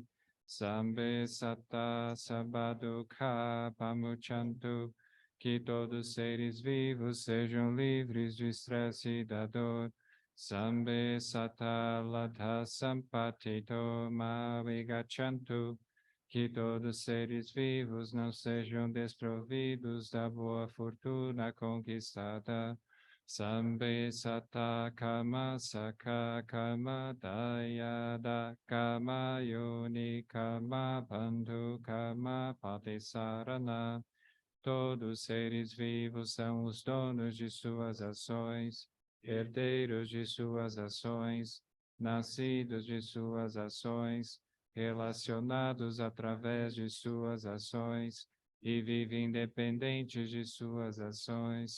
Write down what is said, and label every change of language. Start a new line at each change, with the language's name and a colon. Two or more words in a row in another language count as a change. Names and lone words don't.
Pali: Sabbe Sata Sabadukha Pamuchantu,
Portuguese: que todos os seres vivos sejam livres do estresse e da dor.
Pali: Sabbe Sata Ladha Sampatito Mavigachantu,
Portuguese: que todos os seres vivos não sejam desprovidos da boa fortuna conquistada.
Pali: Sabbe Sata Kama Saka Kama Dayada Kama Yoni Kama Bandhu Kama Patisarana.
Portuguese: Todos os seres vivos são os donos de suas ações, herdeiros de suas ações, nascidos de suas ações, relacionados através de suas ações e vivem independentes de suas ações.